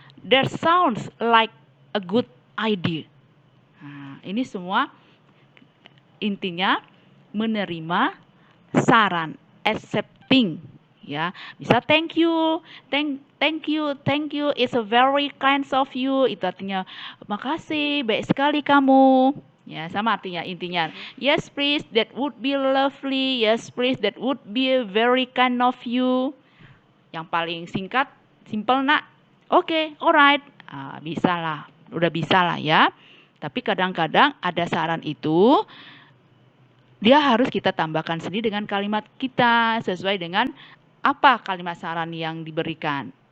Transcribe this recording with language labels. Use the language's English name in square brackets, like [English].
[English] That sounds like a good idea. [Indonesian] Nah, ini semua intinya menerima saran, accepting, ya. [English] Bisa thank you, thank you, it's a very kind of you. [Indonesian] Itu artinya makasih, baik sekali kamu. Ya, sama artinya intinya. [English] Yes, please, that would be lovely. Yes, please, that would be very kind of you. [Indonesian] Yang paling singkat, simple, Nak. Oke, alright. Bisa lah, udah bisa lah ya. Tapi kadang-kadang ada saran itu, dia harus kita tambahkan sendiri dengan kalimat kita sesuai dengan apa kalimat saran yang diberikan.